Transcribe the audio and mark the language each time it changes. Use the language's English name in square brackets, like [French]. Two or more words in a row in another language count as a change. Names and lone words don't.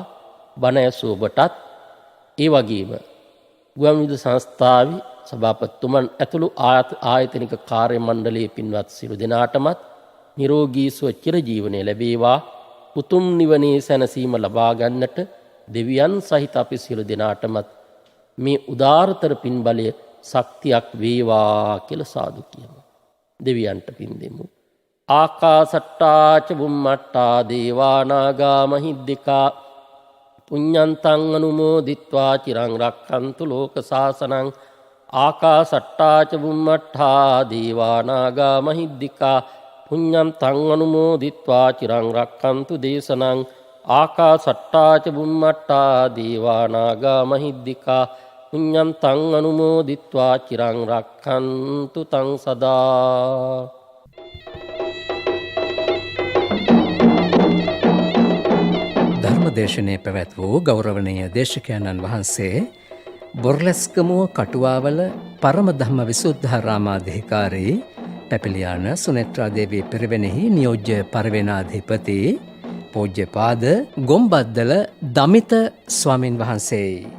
[Sinhala] බණ ඇසූ ඔබටත් ඒ වගේම ගුවන් විදුලි සංස්ථාවේ සභාපතිතුමන් ඇතුළු ආයතනික කාර්ය මණ්ඩලයේ පින්වත් සියලු දෙනාටමත් නිරෝගී සුව චිරජීවනය ලැබේවා. උතුම් නිවනේ සැනසීම ලබා ගන්නට දෙවියන් සහිත අපි සියලු දෙනාටමත් මේ උදාරතර පින් බලය ශක්තියක් වේවා කියලා සාදු කියමු. දෙවියන්ට පින් දෙමු. [Pali] ආකාසට්ටා ච බුම්මට්ටා දේවා නාග මහිද්దికා පුඤ්ඤන්තං අනුමෝදිත්වා චිරං රක්ඛන්තු ලෝක සාසනං. ආකාසට්ටා ච බුම්මට්ටා දේවා නාග මහිද්దికා පුඤ්ඤන්තං අනුමෝදිත්වා චිරං රක්ඛන්තු දේශනං. ආකාසට්ටා ච බුම්මට්ටා දේවා නාග මහිද්దికා පුඤ්ඤන්තං අනුමෝදිත්වා චිරං රක්ඛන්තු තං සදා. [Sinhala] ධර්මදේශනය පැවැත් වූ ගෞරවනීය දේශකයන්න් වහන්සේ බොරලැස්කමුව කටුවාවල පරම ධම්ම විසුද්ධාරාමාධිකාරී පැපිලියාන සුනෙත්‍රා දේවී පිරිවෙනෙහි නියෝජ්‍ය පරිවෙනාධිපති පූජ්‍යපාද ගොම්බද්දල දමිත ස්වාමින් වහන්සේ.